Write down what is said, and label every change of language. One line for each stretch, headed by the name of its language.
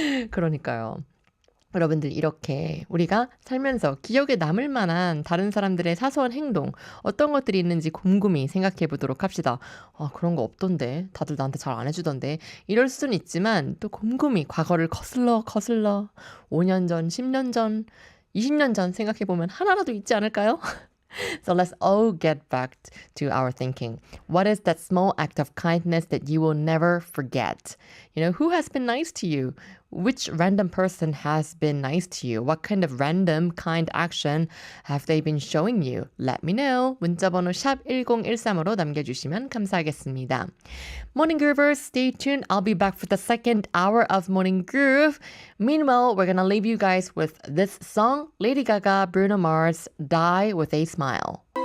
Korean: 그러니까요. 여러분들 이렇게 우리가 살면서 기억에 남을 만한 다른 사람들의 사소한 행동 어떤 것들이 있는지 곰곰이 생각해 보도록 합시다. 그런 거 없던데 다들 나한테 잘 안 해주던데 이럴 수는 있지만 또 곰곰이 과거를 거슬러 5년 전, 10년 전, 20년 전 생각해 보면 하나라도 있지 않을까요?
English: So let's all get back to our thinking. What is that small act of kindness that you will never forget? Who has been nice to you? which random person has been nice to you? What kind of random kind action have they been showing you? Let me know.
Korean: 문자번호 샵 1013으로 남겨주시면 감사하겠습니다.
English: Morning Groovers, stay tuned. I'll be back for the second hour of Morning Groove. Meanwhile, we're gonna leave you guys with this song, Lady Gaga, Bruno Mars, Die with a Smile.